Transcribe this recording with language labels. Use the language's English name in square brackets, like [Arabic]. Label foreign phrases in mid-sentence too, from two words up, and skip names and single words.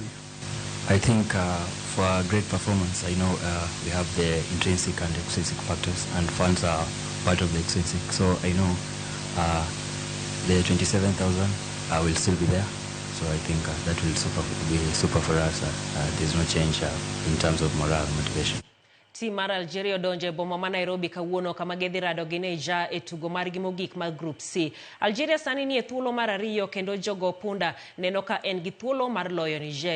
[English] I think for a great performance, I know we have the intrinsic and extrinsic factors, and fans are part of the extrinsic. So I know the 27,000 will still be there. So I think that will be super for us. There's no change in terms of morale and motivation. [Luo (Kenya and Tanzania)] Team mar Algeria odonje boma ma Nairobi kawuono kama gedhi rado gi Niger e tugo margi mogik mar Group C. Algeria sani ni e thuolo mar 2 kendo jogo punda neno ka en gi thuolo mar loyo Niger.